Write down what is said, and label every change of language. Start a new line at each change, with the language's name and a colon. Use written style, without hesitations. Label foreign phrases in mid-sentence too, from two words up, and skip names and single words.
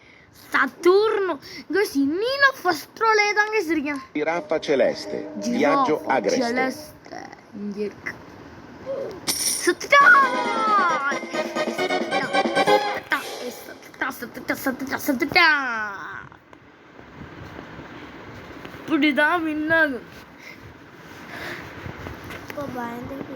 Italian: Saturno.
Tamil: Guys, இன்னி நான்
English: first rowலே
Tamil: தாங்க இருக்கேன்.
Italian: Giraffa celeste. Viaggio agreste. Celeste.
Tamil: இங்க இருக்கு. சுத்தா. சத்துட்டா. இப்படிதான் வின்னாகும். இப்போ பயந்து